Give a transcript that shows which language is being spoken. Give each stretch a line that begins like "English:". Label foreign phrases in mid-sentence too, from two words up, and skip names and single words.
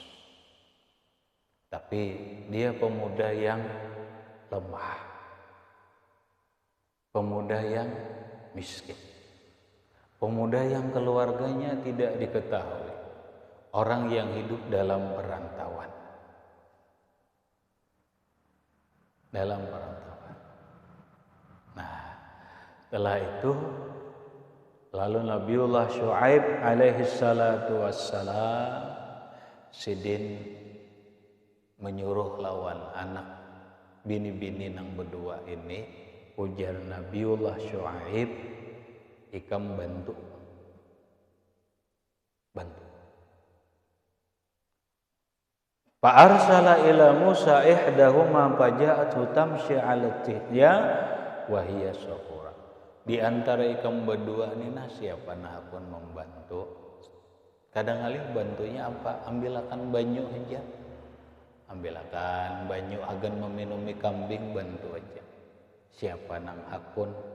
Indonesian: Tapi dia pemuda yang lemah, pemuda yang miskin, pemuda yang keluarganya tidak diketahui, orang yang hidup dalam perantauan.
Banjar: Nah, setelah itu lalu Nabiullah Syuaib
Arabic: عليه الصلاة والسلام
Banjar: sidin menyuruh lawan anak bini-bini nang berdua ini, ujar Nabiullah Syuaib, ikam bantu.
Arabic: فأرسل إلى موسى إحداهما فجاءته تمشي على تحيا وهي صفورا.
Banjar: Di antara ikam berdua ini siapa nah pun membantu. Kadang-kadang bantunya apa? Ambilakan banyu aja. Ambilakan banyu agan meminumi kambing, bantu aja. Siapa nang hakun?